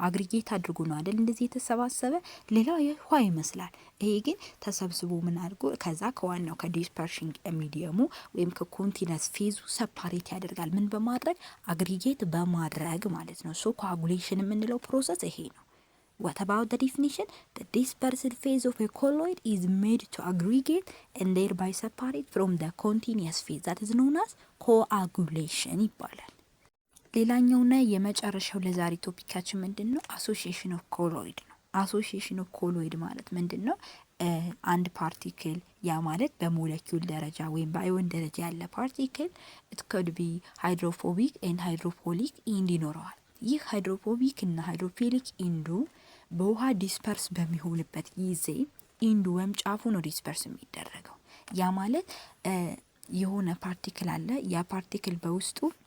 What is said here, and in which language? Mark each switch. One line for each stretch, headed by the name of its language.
Amharic: አግሪጌት አድርጎ ነው አይደል እንደዚህ የተሰባሰበ። ሌላው የውሃ ይመስላል። ይሄ ግን ተሰብስቦ ምን አድርጎ ከዛ ከዋናው ከዲስፐርሽንግ ሚዲየሙ ወይም ከኮንቲነስ ፌዙ ሰፓሬት ያደርጋል። ምን በማድረግ አግሪጌት በማድረግ ማለት ነው። ሶ ኮአጉሌሽን የምንለው ፕሮሰስ ይሄ ነው።
English: What about the definition? The dispersed phase of a colloid is made to aggregate and thereby separate from the continuous phase. That is known as coagulation
Amharic: ይባላል። ሌላኛውና የመጨረሻው ለዛሬ ቶፒካችን ምንድነው? አሶሲዬሽን ኦፍ ኮሎይድ ነው። አሶሲዬሽን ኦፍ ኮሎይድ ማለት ምንድነው? አንድ ፓርቲክል ያ ማለት በሞለኪውል ደረጃ ወይም በአዮን ደረጃ ያለ ፓርቲክል
English: it could be hydrophobic and hydrophilic
Amharic: ኢንድ ይኖረዋል። ይህ ሃይድሮፎቢክ እና ሃይድሮፊሊክ ኢንዱ በውሃ ዲስፐርስ በሚሆንበት ጊዜ ኢንዱ ወይም ጫፉ ነው ዲስፐርስ የሚደረገው። ያ ማለት የሆነ ፓርቲክል አለ። ያ ፓርቲክል በውስጡ